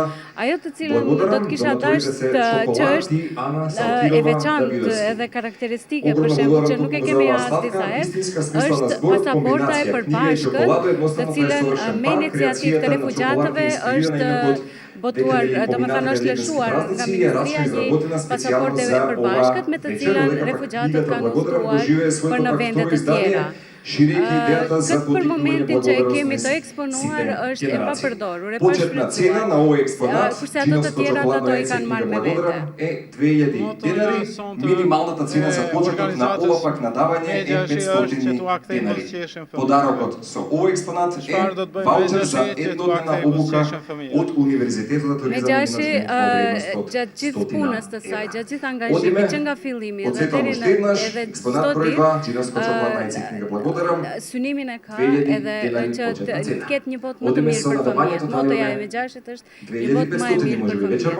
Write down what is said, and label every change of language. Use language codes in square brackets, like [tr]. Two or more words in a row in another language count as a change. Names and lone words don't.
[sq] Ajo të cilën do të kisha dashur që është e veçantë edhe karakteristike, për shembull, që nuk e kemi as është pasaporta e përbashkët, të cilën me iniciativë të refugjatëve është botuar, domethënë është lëshuar nga Ministria një pasaporteve përbashkët me të cilën refugjatët kanë udhëtuar për në vendet e tjera. Këtë për momentin që e kemi të eksponuar është e papërdorur, e pashfrytzuar, kurse ato të tjerat ato i kanë marrë me vete. [mk] Е 2000 денари, минималната цена за почеток на ова пак надавање е 500 денари. Подарокот со овој експонат е ваучер за еднодневна обука од Универзитетот на [sq] Megjashë, gjatë gjithë punës të saj, gjatë gjithë angazhimit që nga fillimi edhe deri në edhe çdo ditë, synimin e ka edhe që të ketë një botë më të mirë për fëmijët. Motoja e Megjashit është një botë më e mirë për fëmijët.